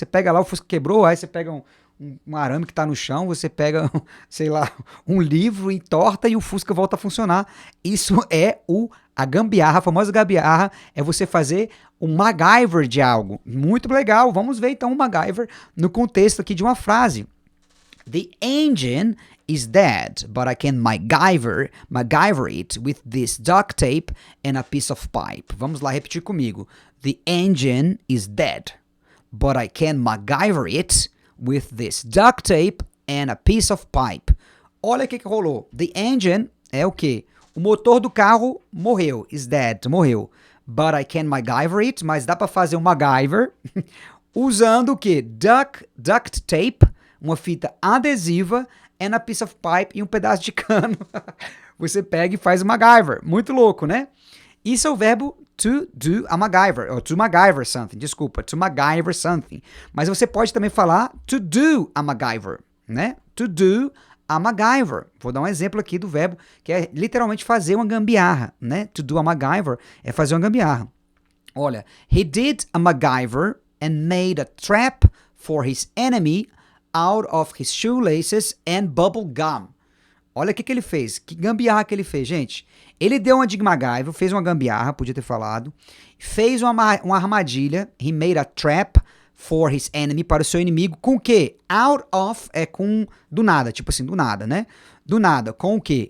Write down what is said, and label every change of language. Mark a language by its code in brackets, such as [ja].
[pt] Você pega lá, o Fusca quebrou, aí você pega um arame que está no chão, você pega, sei lá, um livro, entorta e o Fusca volta a funcionar. Isso é a gambiarra, a famosa gambiarra, é você fazer o MacGyver de algo. Muito legal, vamos ver então o MacGyver no contexto aqui de uma frase. [en] The engine is dead, but I can MacGyver it with this duct tape and a piece of pipe. [pt] Vamos lá repetir comigo. [en] The engine is dead, but I can MacGyver it with this duct tape and a piece of pipe. [pt] Olha o que rolou. [en] The engine [pt] é o quê? O motor do carro morreu, [en] is dead, [pt] morreu. [en] But I can MacGyver it, [pt] mas dá para fazer um MacGyver usando o quê? [en] Duct tape, [pt] uma fita adesiva, [en] and a piece of pipe [pt] e um pedaço de cano. Você pega e faz o MacGyver. Muito louco, né? Isso é o verbo [en] to do a MacGyver, [pt] ou [en] to MacGyver something, [pt] desculpa, to MacGyver something. Mas você pode também falar [en] to do a MacGyver, [pt] né? [en] To do a MacGyver. [pt] Vou dar um exemplo aqui do verbo que é literalmente fazer uma gambiarra, né? [en] To do a MacGyver [pt] é fazer uma gambiarra. [en] Olha, he did a MacGyver and made a trap for his enemy out of his shoelaces and bubble gum. [pt] Olha o que ele fez, que gambiarra que ele fez, gente. Ele deu uma de MacGyver, fez uma gambiarra, podia ter falado, fez uma armadilha, [en] he made a trap for his enemy, [pt] para o seu inimigo, com o quê? [en] Out of [pt] é com do nada, tipo assim, do nada, né? Do nada, com o quê?